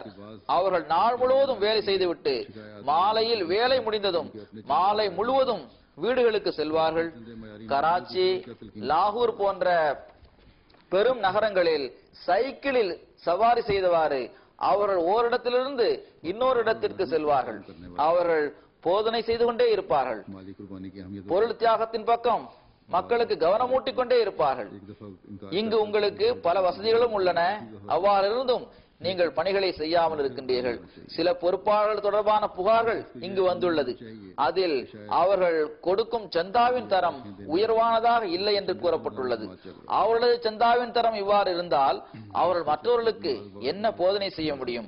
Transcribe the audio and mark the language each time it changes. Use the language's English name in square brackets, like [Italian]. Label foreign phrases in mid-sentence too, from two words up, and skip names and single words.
[Tamil] அவர்கள் நாள் முழுவதும் வேலை செய்துவிட்டு மாலையில் வேலை முடிந்ததும் மாலை முழுவதும் வீடுகளுக்கு செல்வார்கள். கராச்சி, லாகூர் போன்ற பெரும் நகரங்களில் சைக்கிளில் சவாரி செய்தவாறு அவர்கள் ஓரிடத்திலிருந்து இன்னொரு இடத்திற்கு செல்வார்கள். அவர்கள் போதனை செய்து கொண்டே இருப்பார்கள். [Urdu] مالی قربانی کی اہمیت [Tamil] பொருள் தியாகத்தின் பக்கம் மக்களுக்கு கவனமூட்டிக் கொண்டே இருப்பார்கள். [Urdu] ایک دفعہ انکار [Tamil] இங்கு உங்களுக்கு பல வசதிகளும் உள்ளன. அவ்வாறு இருந்தும் நீங்கள் பணிகளை செய்யாமல் இருக்கின்றீர்கள். சில பொறுப்பாளர்கள் தொடர்பான புகார்கள் இங்கு வந்துள்ளது. அதில் அவர்கள் கொடுக்கும் சந்தாவின் தரம் உயர்வானதாக இல்லை என்று கூறப்பட்டுள்ளது. அவர்களது சந்தாவின் தரம் இவ்வாறு இருந்தால் அவர்கள் மற்றவர்களுக்கு என்ன போதனை செய்ய முடியும்?